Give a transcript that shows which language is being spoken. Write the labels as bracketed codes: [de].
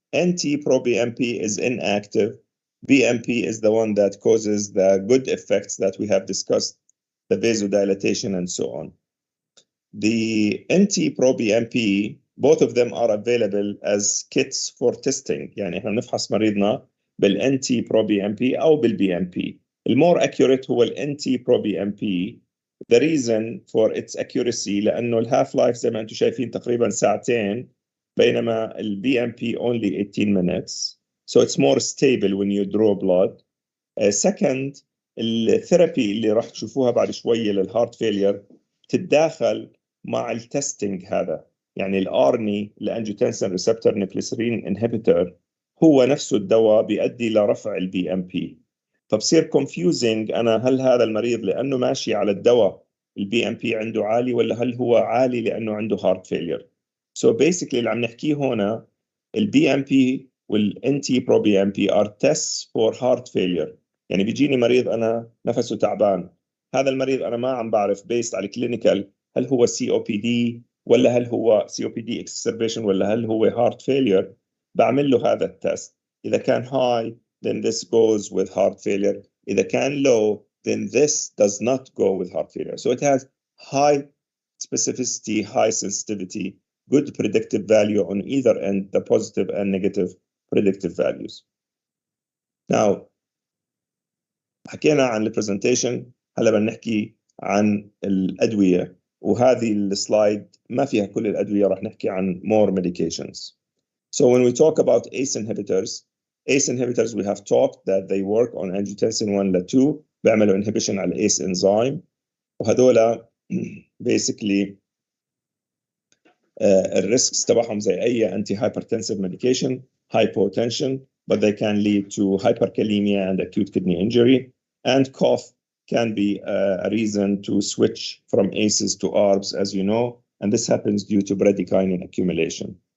[en] NT-pro-BMP is inactive. BMP is the one that causes the good effects that we have discussed, the vasodilatation and so on. The NT-pro-BMP, both of them are available as kits for testing. [ar] يعني احنا نفحص مريضنا بالNT-pro-BMP أو بالBMP. [en] The more accurate هو NT-pro-BMP. The reason for its accuracy [ar] لأنه الهاف لايف زي ما أنتم شايفين تقريبا ساعتين، بينما [en] BMP only 18 minutes. So it's more stable when you draw blood. Second, [ar] الثيرابي اللي راح تشوفوها بعد شوية للهارت فيلير تتداخل مع التستنج هذا. يعني الارني الانجيوتنسين ريسبتور نيكليسرين انهبيتور هو نفسه الدواء بيؤدي لرفع البي ام بي. فبصير كونفيوزنج انا هل هذا المريض لانه ماشي على الدواء البي ام بي عنده عالي، ولا هل هو عالي لانه عنده هارت فيلير. [en] so basically [ar] اللي عم نحكيه هنا [en] البي M P والان T pro B M P are test for heart failure. [ar] يعني بيجيني مريض انا نفسه تعبان، هذا المريض انا ما عم بعرف بيست على كلينيكال هل هو سي او بي دي ولا هل هو سي او بي دي اكسسربيشن ولا هل هو هارت فيلير. بعمل له هذا التست. اذا كان [en] high then this goes with heart failure. [ar] إذا كان [en] low then this does not go with heart failure. So it has high specificity, high sensitivity, good predictive value on either end, the positive and negative predictive values. Now [ar] حكينا عن البرزنتيشن، هلا بنحكي عن الأدوية، وهذه السلايد ما فيها كل الأدوية، راح نحكي عن [en] more medications. So when we talk about ACE inhibitors we have talked that they work on angiotensin 1 ل 2 [ar] بيعملوا [en] inhibition على ACE enzyme، [ar] وهذولا [en] basically الريسكس [ar] تبعهم زي أي [en] anti-hypertensive medication, hypotension, but they can lead to hyperkalemia and acute kidney injury, and cough can be a reason to switch from ACEs to ARBs, as you know, and this happens due to bradykinin accumulation.